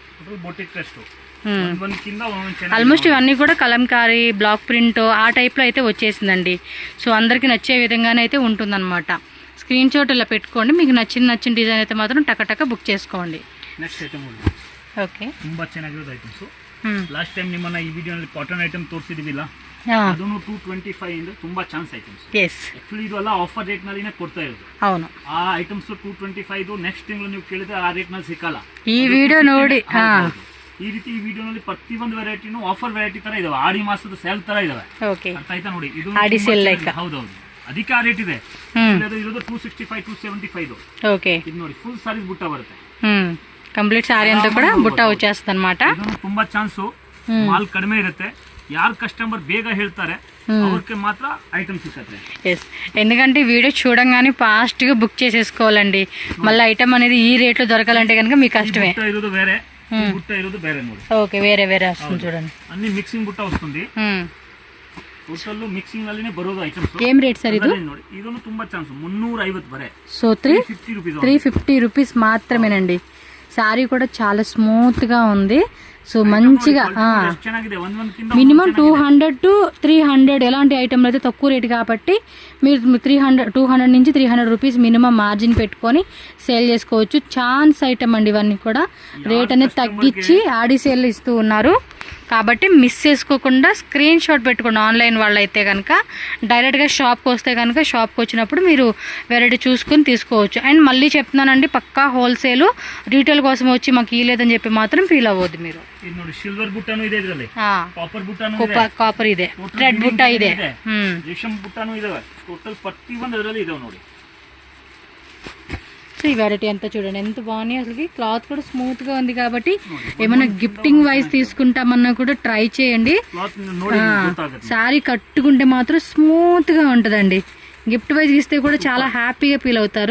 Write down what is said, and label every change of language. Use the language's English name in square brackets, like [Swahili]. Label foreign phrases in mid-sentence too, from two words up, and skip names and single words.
[Telugu] ఆల్మోస్ట్ ఇవన్నీ కూడా కలంకారీ, [English] block print [Telugu] ఆ టైప్లో అయితే వచ్చేసిందండి. సో అందరికీ నచ్చే విధంగానే అయితే ఉంటుందన్నమాట. [English] screenshot [Telugu] ఇలా పెట్టుకోండి. మీకు నచ్చిన డిజైన్ అయితే మాత్రం టక బుక్ చేసుకోండి. [English] next item ఓకే, [Kannada] ತುಂಬಾ ಚೆನ್ನಾಗಿರೋದು ಐಟಮ್ಸ್. [English] last time [Kannada] ನಿಮ್ಮನ್ನ ಈ ವಿಡಿಯೋನಲ್ಲಿ [English] cotton item [Kannada] ತೋರಿಸಿದೀವಿಲ್ಲ, ಅದನ್ನು 225 ಇಂದ ತುಂಬಾ [English] chance items. [Kannada] ಎಸ್, ಆಕ್ಚುಲಿ ಇದು ಎಲ್ಲ [English] offer rate [Kannada] ನಲ್ಲಿನೇ ಕೊಡ್ತಾ ಇರೋದು. [Telugu] అవును, [Kannada] ಆ ಐಟಮ್ಸ್ 225 ನೆಕ್ಸ್ಟ್ ತಿಂಗಳು ನೀವು ಕೇಳಿದ್ರೆ ಆ ರೇಟ್ ನಲ್ಲಿ ಸಿಕ್ಕಲ್ಲ. ಈ ವಿಡಿಯೋ ನೋಡಿ ಈ ರೀತಿ ಈ ವಿಡಿಯೋನಲ್ಲಿ ಪ್ರತಿಯೊಂದು ವೆರೈಟಿನೂ [English] offer variety [Kannada] ತರ ಇದಾವೆ. ಆಡಿ ಮಾಸದ ಸೇಲ್ ತರ ಇದಾವೆ. ಓಕೆ, ಅರ್ಥ ಆಯ್ತಾ? ನೋಡಿ, ಇದು [English] Aadi sale like. [Kannada] ಹೌದೌದು, ಅದಕ್ಕೆ ಆ ರೇಟ್ ಇದೆ. ಇರೋದು 265, 275. ಓಕೆ, ಇದು ನೋಡಿ [English] full sarees [Kannada] ಬುಟ್ಟ ಬರುತ್ತೆ. [English] complete saree [Kannada] ಅಂತ ಕೂಡ ಬುಟ್ಟ [Telugu] వచ్చేస్తుంది అన్నమాట. [Kannada] ಇದನ್ನು ತುಂಬಾ ಚಾನ್ಸು, ಮಾಲ್ ಕಡಿಮೆ ಇರುತ್ತೆ. ಯಾರು ಕಸ್ಟಮರ್ ಬೇಗ ಹೇಳ್ತಾರೆ ಅವ್ರಿಗೆ ಮಾತ್ರ ಐಟಮ್ ಸಿಕ್ಕತ್ತೆ. [Telugu] ఎస్, ఎందుకంటే వీడియో చూడంగానే ఫాస్ట్గా బుక్ చేసేసుకోవాలండి. మళ్ళీ ఐటమ్ అనేది ఈ రేట్లో దొరకాలంటే కనుక మీకు కష్టమే. [Kannada] ಬುಟ್ಟ ಇರೋದು ಬೇರೆ, ಬುಟ್ಟ ಇರೋದು ಬೇರೆ ನೋಡಿ. [Telugu] ఓకే, వేరే వేరే వస్తుంది చూడండి. అన్ని మిక్సింగ్ బుట్ట వస్తుంది. [English] total mixing [Kannada] ಅಲ್ಲಿನೇ ಬರೋದು ಐಟಮ್ಸ್. ಏಮ್ [English] rate sir [Kannada] ಇದು? ನೋಡಿ ಇದನ್ನು ತುಂಬಾ ಚಾನ್ಸ್ 350 ಬರೆ. [Telugu] సో 350 రూపీస్ మాత్రమేనండి. శారీ కూడా చాలా స్మూత్ గా ఉంది. సో మంచిగా మినిమం 200 to 300 ఎలాంటి ఐటమ్లు అయితే తక్కువ రేటు కాబట్టి మీరు 200 నుంచి 300 రూపీస్ [English] minimum margin [Telugu] పెట్టుకొని సేల్ చేసుకోవచ్చు. [English] chance item [Telugu] అండి ఇవన్నీ కూడా. రేట్ అనేది తగ్గించి ఆడి సేల్ ఇస్తూ ఉన్నారు కాబట్టి మిస్ చేసుకోకుండా [English] screenshot [Telugu] పెట్టుకోండి. ఆన్లైన్ వాళ్ళు అయితే కనుక డైరెక్ట్గా షాప్కి వస్తే కనుక షాప్కి వచ్చినప్పుడు మీరు వెరైటీ చూసుకొని తీసుకోవచ్చు. అండ్ మళ్ళీ చెప్తున్నానండి, పక్కా హోల్సేల్, రీటైల్ కోసం వచ్చి మాకు ఇవ్వలేదని చెప్పి మాత్రం ఫీల్ అవ్వద్దు మీరు. [Kannada] ಸಿಲ್ವರ್ ಬುಟ್ಟನು ಇದೆ ಇದರಲ್ಲಿ, ಕಾಪರ್ ಬುಟ್ಟನು ಇದೆ, ಕಾಪರ್ ಇದೆ, ರೆಡ್ ಬುಟ್ಟ ಇದೆ, ರೇಷಮ್ ಬುಟ್ಟನು ಇದೆ. ಟೋಟಲ್ ಪ್ರತಿಯೊಂದು ಅದರಲ್ಲಿ ಇದೆ ನೋಡಿ. [Telugu] సో ఈ వెరైటీ అంతా చూడండి ఎంత బాగున్నాయి. అసలు క్లాత్ కూడా స్మూత్ గా ఉంది కాబట్టి ఏమైనా [English] gifting wise [Telugu] తీసుకుంటామన్నా కూడా ట్రై చేయండి. శారీ కట్టుకుంటే మాత్రం స్మూత్ గా ఉంటదండి. [English] gift wise [Telugu] ఇస్తే కూడా చాలా హ్యాపీగా ఫీల్ అవుతారు.